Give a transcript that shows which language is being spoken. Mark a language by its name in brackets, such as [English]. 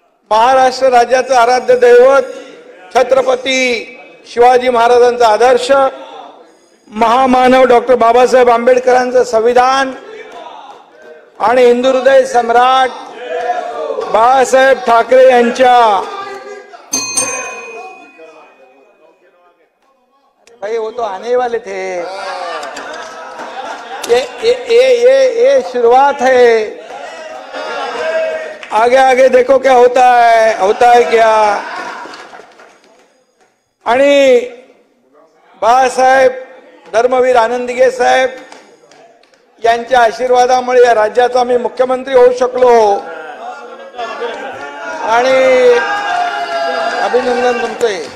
[Marathi] महाराष्ट्र राज्याचं आराध्य दैवत छत्रपती शिवाजी महाराजांचा आदर्श, महामानव डॉक्टर बाबासाहेब आंबेडकरांचं संविधान आणि हिंदू हृदय सम्राट बाळासाहेब ठाकरे यांच्या [Hindi] भाई वो तो आने वाले थे. ये शुरुआत है, आगे आगे देखो क्या होता है क्या. [Marathi] आणि बाळासाहेब धर्मवीर आनंदगे साहेब यांच्या आशीर्वादामुळे या राज्याचा मी मुख्यमंत्री होऊ शकलो. आणि अभिनंदन तुमचे.